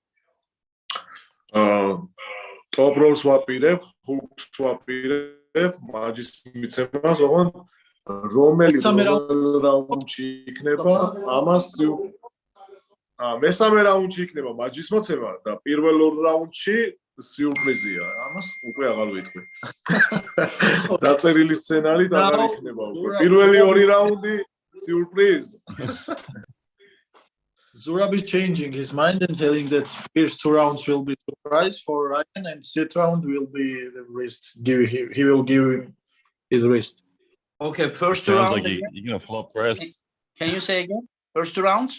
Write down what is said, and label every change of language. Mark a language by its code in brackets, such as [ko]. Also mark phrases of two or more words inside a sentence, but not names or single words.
[ka] ტოპ როლს ვაპირებ, ჰუკს ვაპირებ, მაჯის მიცემას, ოღონდ რომელი რაუნდში იქნება, ამას მესამე რაუნდში იქნება მაჯის მოცემა და პირველ ორ რაუნდში სიურპრიზია. ამას უკვე აღარ ვიტყვი. დაწერილი სცენარით აღარ იქნება უკვე. პირველი ორი რაუნდი სიურპრიზ. [en] Zurab is changing his mind and telling that first 2 rounds will be surprise for Ryan and third round will be the wrist. He will give him his wrist. Okay, first 2 Sounds rounds. like you're gonna flop press. Can you say again? First 2 rounds?